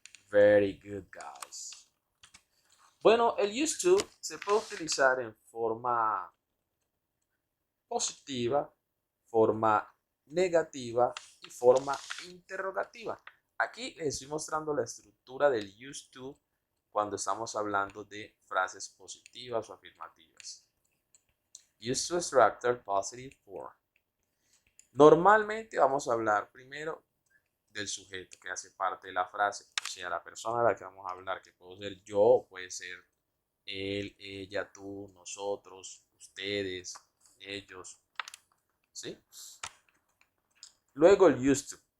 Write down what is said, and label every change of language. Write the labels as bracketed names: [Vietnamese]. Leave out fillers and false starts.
[English] Very good, guys. [Spanish] Bueno, el used to se puede utilizar en forma positiva, forma negativa y forma interrogativa. Aquí les estoy mostrando la estructura del used to cuando estamos hablando de frases positivas o afirmativas. [English] Used to structure positive form. [Spanish] Normalmente vamos a hablar primero del sujeto que hace parte de la frase, o sea, la persona a la que vamos a hablar, que puede ser yo, puede ser él, ella, tú, nosotros, ustedes, ellos, ¿sí? Luego el used to.